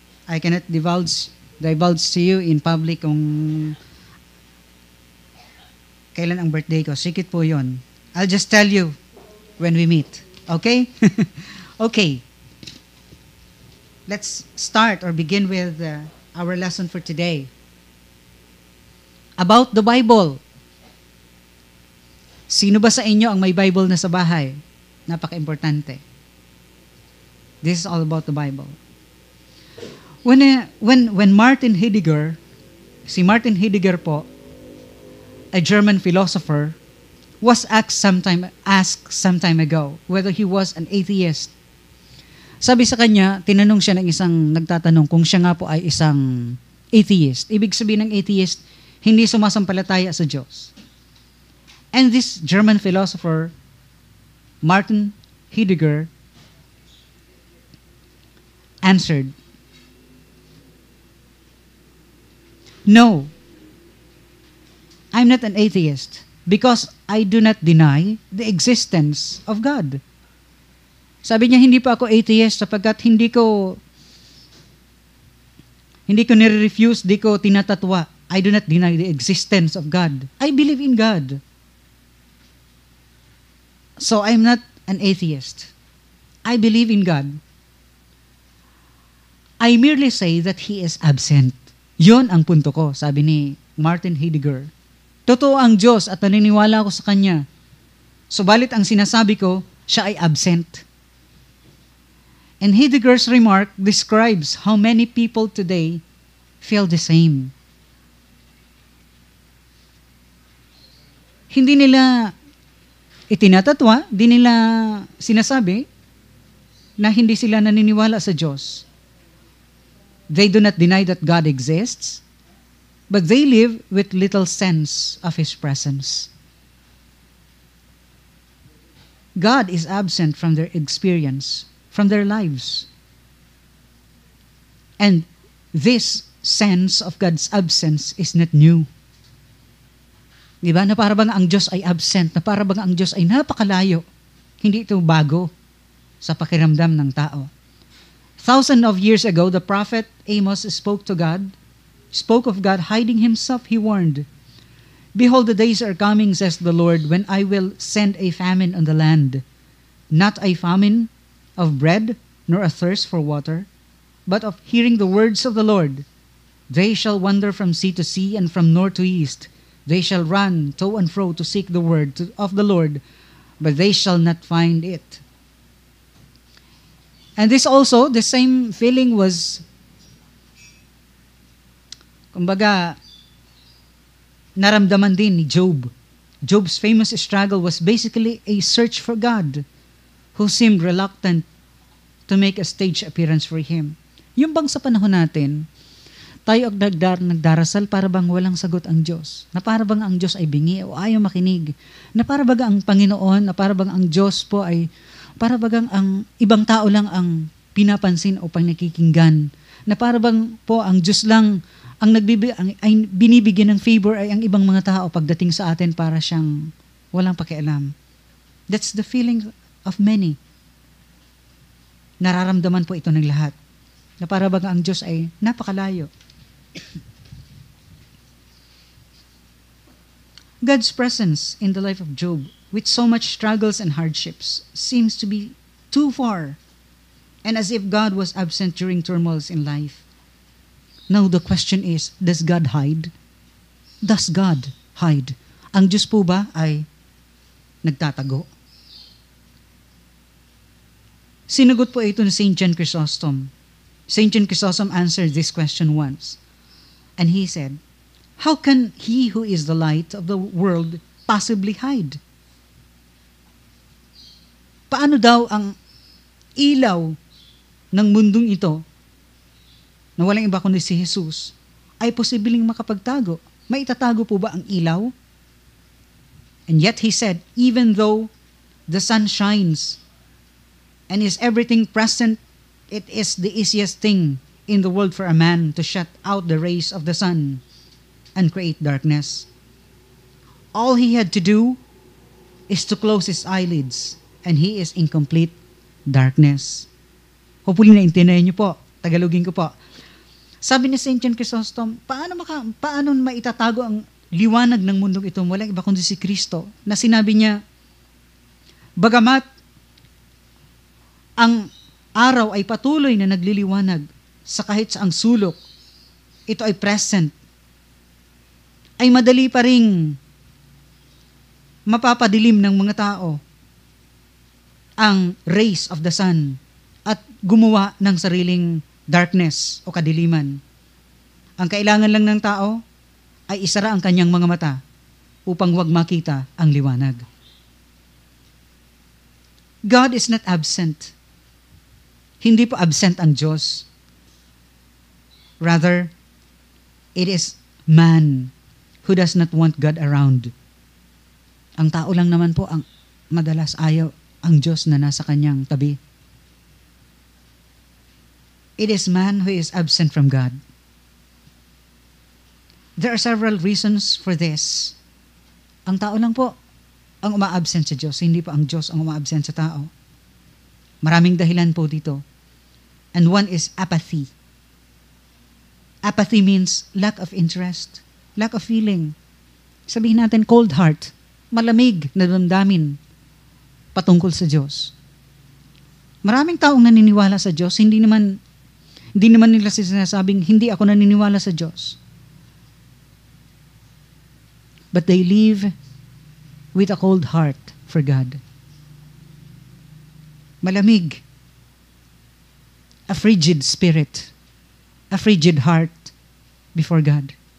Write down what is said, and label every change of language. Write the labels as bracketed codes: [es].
[en] I cannot divulge to you in public [tl] kung kailan ang birthday ko. Secret po yun. [en] I'll just tell you when we meet. Okay? Okay. Let's start or begin with our lesson for today. about the Bible. [tl] Sino ba sa inyo ang may Bible na sa bahay? Napaka-importante. [en] This is all about the Bible. When Martin Heidegger, si Martin Heidegger po, a German philosopher, was asked some time ago whether he was an atheist. [tl] Sabi sa kanya, tinanong siya ng isang nagtatanong kung siya nga po ay isang atheist. Ibig sabihin ng atheist, hindi sumasampalataya sa Diyos. [en] And this German philosopher, Martin Heidegger, answered, "No, I'm not an atheist because I do not deny the existence of God." [tl] Sabi niya, hindi pa ako atheist sapagkat hindi ko nire-refuse, hindi ko tinatatwa. [en] I do not deny the existence of God. I believe in God. So I'm not an atheist. I believe in God. I merely say that He is absent. [tl] Yon ang punto ko, sabi ni Martin Heidegger. Totoo ang Diyos at naniniwala ako sa Kanya. Subalit ang sinasabi ko, siya ay absent. [en] And Heidegger's remark describes how many people today feel the same. [tl] Hindi nila itinatatwa, di nila sinasabi na hindi sila naniniwala sa Diyos. [en] They do not deny that God exists, but they live with little sense of His presence. God is absent from their experience, from their lives. And this sense of God's absence is not new. [tl] Diba? Na para bang ang Diyos ay absent, na para bang ang Diyos ay napakalayo. Hindi ito bago sa pakiramdam ng tao. [en] Thousands of years ago, the prophet Amos spoke of God hiding Himself. He warned, "Behold, the days are coming, says the Lord, when I will send a famine on the land, not a famine of bread, nor a thirst for water, but of hearing the words of the Lord. They shall wander from sea to sea and from north to east. They shall run to and fro to seek the word of the Lord, but they shall not find it." And this also, the same feeling was, [tl] kumbaga, naramdaman din ni Job. [en] Job's famous struggle was basically a search for God, who seemed reluctant to make a stage appearance for Him. [tl] Yung bang sa panahon natin, tayo nagdarasal para bang walang sagot ang Diyos, na para bang ang Diyos ay bingi o ayaw makinig, na para bang ang Panginoon, na para bang ang Diyos po ay, para bang ang ibang tao lang ang pinapansin o pangakikinggan, na para bang po ang Diyos lang ang binibigyan ng favor ay ang ibang mga tao pagdating sa atin para siyang walang pakialam. [en] That's the feeling of many. [tl] Nararamdaman po ito ng lahat, na para bang ang Diyos ay napakalayo. [en] God's presence in the life of Job, with so much struggles and hardships, seems to be too far, and as if God was absent during turmoils in life. Now the question is, does God hide? Does God hide? [tl] Ang Diyos po ba ay nagtatago? Sinagot po ito ni St. John Chrysostom. St. [en] John Chrysostom answered this question once. And he said, "How can He who is the light of the world possibly hide?" [tl] Paano daw ang ilaw ng mundong ito, na walang iba kundi si Jesus, ay posibleng makapagtago? Maitatago po ba ang ilaw? [en] And yet he said, even though the sun shines and is everything present, it is the easiest thing in the world for a man to shut out the rays of the sun and create darkness. All he had to do is to close his eyelids and he is in complete darkness. [tl] Hopefully naintindihan niyo po. Tagalogin ko po. Sabi ni St. John Chrysostom, paano maitatago ang liwanag ng mundong ito? Walang iba kundi si Kristo. Na sinabi niya, bagamat ang araw ay patuloy na nagliliwanag sa kahit saang sulok, ito ay present. ay madali pa ring mapapadilim ng mga tao ang [en] rays of the sun [tl] at gumawa ng sariling darkness o kadiliman. Ang kailangan lang ng tao ay isara ang kanyang mga mata upang huwag makita ang liwanag. [en] God is not absent. [tl] Hindi po absent ang Diyos. [en] Rather, it is man who does not want God around. [tl] Ang tao lang naman po ang madalas ayaw ang Diyos na nasa kanyang tabi. [en] It is man who is absent from God. There are several reasons for this. [tl] Ang tao lang po ang uma-absent sa Diyos, hindi po ang Diyos ang uma-absent sa tao. Maraming dahilan po dito. [en] And one is apathy. Apathy means lack of interest, lack of feeling. [tl] Sabihin natin [en] cold heart, [tl] malamig na damdamin patungkol sa Diyos. Maraming taong naniniwala sa Diyos, hindi naman nila sinasabing, hindi ako naniniwala sa Diyos. [en] But they live with a cold heart for God. Malamig. A frigid spirit. A frigid heart before God.